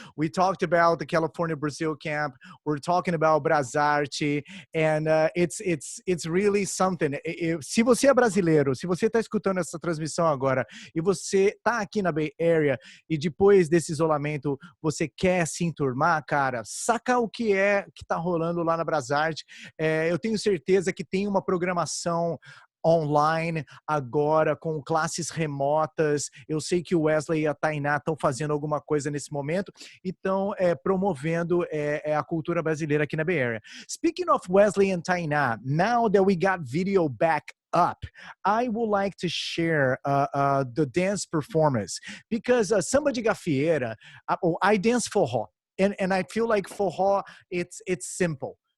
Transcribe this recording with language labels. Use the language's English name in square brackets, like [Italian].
[English] We talked about the California Brazil camp. We're talking about Brasarte, and it's really something. [Portuguese] Se você é brasileiro, se você está escutando essa transmissão agora e você tá aqui na Bay Area e depois desse isolamento você quer se enturmar, cara, saca o que tá rolando lá na Brasarte. Eu tenho certeza que tem uma programação online agora, com classes remotas. Eu sei que o Wesley e a Tainá estão fazendo alguma coisa nesse momento e estão promovendo a cultura brasileira aqui na Bay Area. [English] Speaking of Wesley and Tainá, now that we got video back up, I would like to share the dance performance, because samba de gafieira, I dance forró, and I feel like forró, it's simple.